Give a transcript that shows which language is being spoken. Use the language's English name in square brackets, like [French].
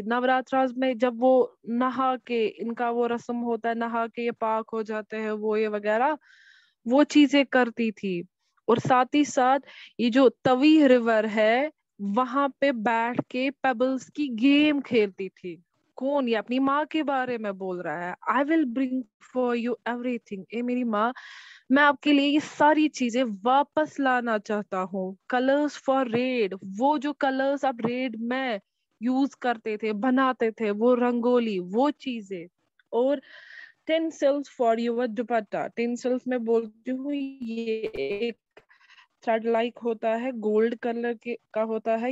[Urdu] نوراتراز میں جب وہ نہا کے, ان کا وہ رسم ہوتا ہے, نہا کے یہ پاک ہو جاتے ہیں, وہ یہ وغیرہ وہ چیزیں کرتی تھی. اور ساتھ ہی ساتھ یہ جو توی ریور ہے وہاں پہ بیٹھ کے پیبلز کی گیم کھیلتی تھی. کون؟ یہ اپنی ماں کے بارے میں بول رہا ہے. [English] I will bring for you everything. [Urdu] اے میری ماں, میں آپ کے لیے یہ ساری چیزیں واپس لانا چاہتا ہوں. [English] colours for red, [Urdu] وہ جو کلرز آپ ریڈ میں یوز کرتے تھے, بناتے تھے, وہ رنگولی, وہ چیزیں. اور [English] tinsels for your [Urdu] دوپٹہ. ٹینسلز میں بولتی ہوں یہ ایک تھریڈ لائک ہوتا ہے, گولڈ کلر کا ہوتا ہے.